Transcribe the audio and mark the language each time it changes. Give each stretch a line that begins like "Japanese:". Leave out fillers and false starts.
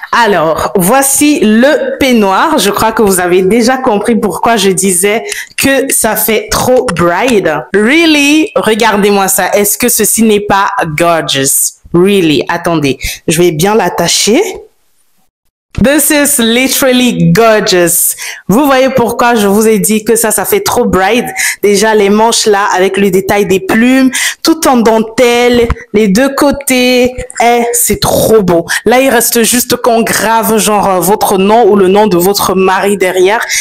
French: Alors, voici le peignoir. Je crois que vous avez déjà compris pourquoi je disais que ça fait trop bride.
English: Really?
French: Regardez-moi ça. Est-ce que ceci n'est pas gorgeous?
English: Really?
French: Attendez, je vais bien l'attacher.
English: This is literally gorgeous.
French: Vous voyez pourquoi je vous ai dit que ça fait trop bride. Déjà, les manches là, avec le détail des plumes, tout en dentelle, les deux côtés. C'est trop beau. Là, il reste juste qu'on grave genre votre nom ou le nom de votre mari derrière.